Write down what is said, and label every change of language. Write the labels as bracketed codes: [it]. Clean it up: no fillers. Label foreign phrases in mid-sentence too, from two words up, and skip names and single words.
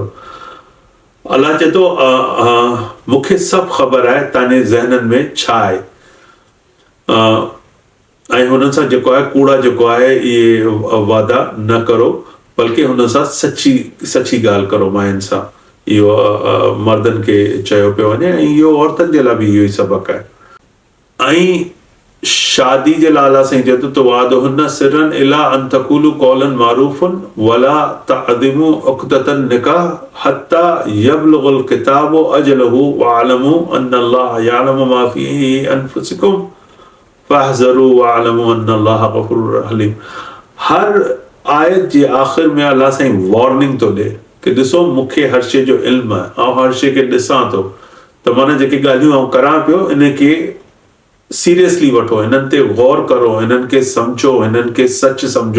[sd] अलाह चए थो मूंखे सभु ख़बर आहे तव्हांजे ज़हननि में छा आहे, ऐं हुन सां जेको आहे कूड़ा जेको आहे इहे वादा न करो, बल्कि हुन सां सची ॻाल्हि करो मायुनि सां। इहो मर्दनि खे चयो पियो वञे ऐं इहो औरतुनि जे लाइ बि इहो ई सबक़ु आहे। ऐं शादी जे लाइ अलाह साईं चए थो त [ar] واعدوهن سرا إلا أن تقولوا قولا معروفا ولا تعزموا عقدة النكاح حتى يبلغ الكتاب أجله واعلموا أن الله يعلم ما في أنفسكم فاحذروه واعلموا أن الله غفور حليم. [sd] हर आयत जे आख़िर में अलाह साईं वार्निंग थो ॾे कि ॾिसो मूंखे हर शइ जो इल्मु आहे, ऐं हर शइ खे ॾिसां थो, त माना जेके ॻाल्हियूं आउं करां पियो इन खे सीरियसली वठो, हिननि ते गौर करो, हिननि खे सम्झो, हिननि खे सच सम्झो।